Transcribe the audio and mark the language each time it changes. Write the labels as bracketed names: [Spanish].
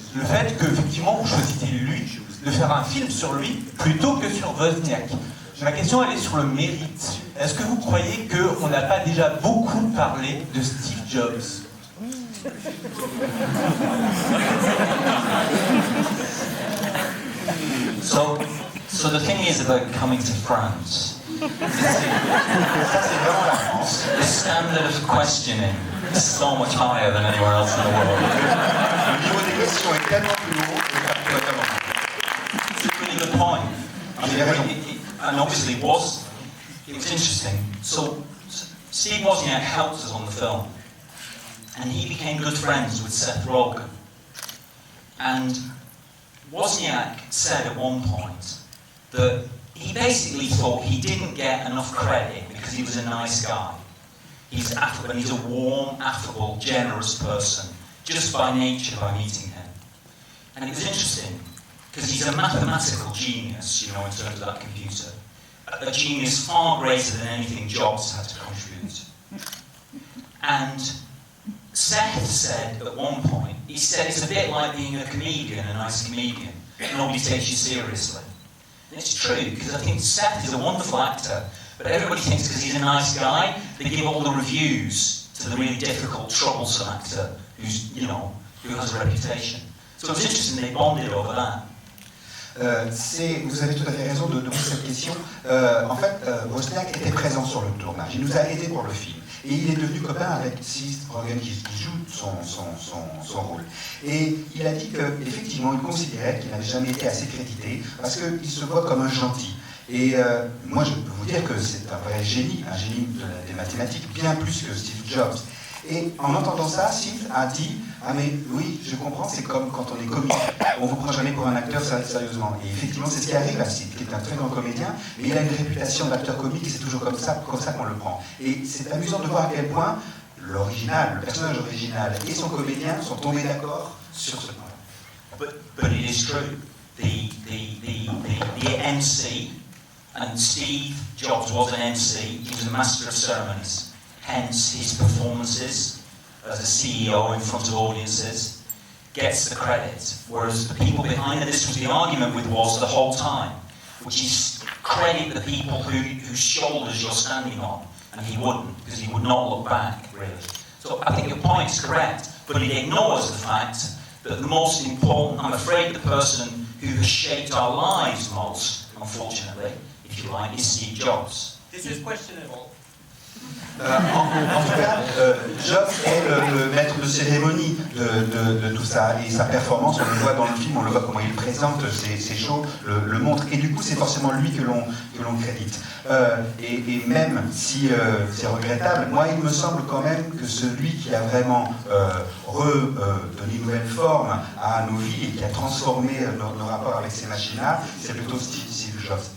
[French] Le fait qu'effectivement, vous choisissez lui, de faire un film sur lui, plutôt que sur Wozniak. Ma question, elle est sur le mérite. Est-ce que vous croyez qu'on n'a pas déjà beaucoup parlé de Steve Jobs ? [English] So the thing is about coming to France, [French] Ça, c'est vraiment la France. [English] The standard of questioning is so much higher than anywhere else in the world. [French] Le niveau des questions est tellement plus haut que ça peut être avant. [English] It's a really good point. I mean, and obviously it was interesting. So Steve Wozniak helped us on the film, and he became good friends with Seth Rogen. And Wozniak said at one point that he basically thought he didn't get enough credit because he was a nice guy. He's affable, and he's a warm, affable, generous person, just by nature, by meeting him. And it was interesting, because he's a mathematical genius, you know, in terms of that computer. A genius far greater than anything Jobs had to contribute. And Seth said at one point, he said it's a bit like being a comedian, a nice comedian. Nobody takes you seriously. And it's true, because I think Seth is a wonderful actor, but everybody thinks because he's a nice guy, they give all the reviews to the really difficult, troublesome actor who's, you know, who has a reputation. So it's interesting, they bonded over that. [French] Vous avez tout à fait raison de poser cette question. En fait, Wozniak était présent sur le tournage. Il nous a aidés pour le film. Et il est devenu copain avec Seth Rogen qui joue son rôle. Et il a dit qu'effectivement, il considérait qu'il n'avait jamais été assez crédité parce qu'il se voit comme un gentil. Et moi, je peux vous dire que c'est un vrai génie, des mathématiques, bien plus que Steve Jobs. Et en entendant ça, Steve a dit « Ah mais oui, je comprends, c'est comme quand on est comique, on ne vous prend jamais pour un acteur sérieusement. » Et effectivement, c'est ce qui arrive à Steve, qui est un très grand comédien, mais il a une réputation d'acteur comique et c'est toujours comme ça qu'on le prend. Et c'est amusant de voir à quel point l'original, le personnage original et son comédien sont tombés d'accord sur ce point. [English] But it is true. The MC, and Steve Jobs was an MC, he was a master of ceremonies. Hence, his performances as a CEO in front of audiences gets the credit, whereas the people behind it, this was the argument with Woz the whole time, which is credit the people whose shoulders you're standing on, and he wouldn't, because he would not look back, really. So I think your point is correct, but it ignores the fact that the most important, I'm afraid the person who has shaped our lives most, unfortunately, if you like, is Steve Jobs. This is questionable. [French] En tout cas, Jobs est le maître de cérémonie de tout ça, et sa performance, on le voit dans le film, on le voit comment il présente ses shows, le montre, et du coup c'est forcément lui que l'on crédite. Et même si c'est regrettable, moi il me semble quand même que celui qui a vraiment donné une nouvelle forme à nos vies et qui a transformé nos rapports avec ces machines-là, c'est plutôt Steve Jobs.